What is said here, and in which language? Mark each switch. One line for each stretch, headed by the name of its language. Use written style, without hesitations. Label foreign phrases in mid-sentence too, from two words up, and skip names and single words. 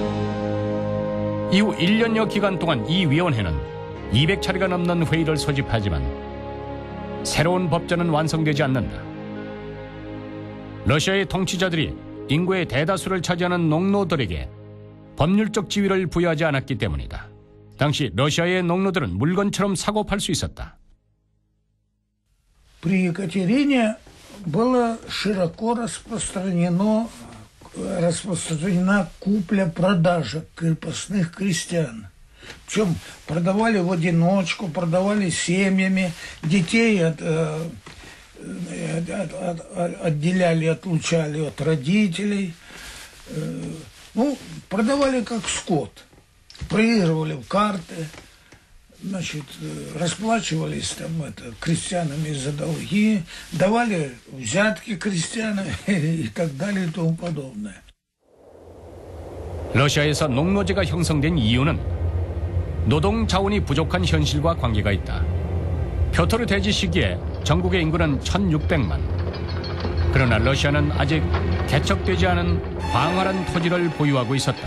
Korean: 이후 1년여 기간 동안 이 위원회는 200차례가 넘는 회의를 소집하지만 새로운 법전은 완성되지 않는다. 러시아의 통치자들이 인구의 대다수를 차지하는 농노들에게 법률적 지위를 부여하지 않았기 때문이다. 당시 러시아의 농노들은 물건처럼 사고 팔 수 있었다.
Russian: При Екатерине была широко распространена купля-продажа крепостных крестьян. Причем продавали в одиночку, продавали семьями, детей отделяли, отлучали от родителей. Продавали как скот. Проигрывали в карты, значит, расплачивались крестьянами за долги, давали взятки крестьянам и так далее и тому подобное.
Korean: 러시아에서 농노제가 형성된 이유는 노동 자원이 부족한 현실과 관계가 있다. 표토르 대지 시기에 전국의 인구는 1600만. 그러나 러시아는 아직 개척되지 않은 광활한 토지를 보유하고 있었다.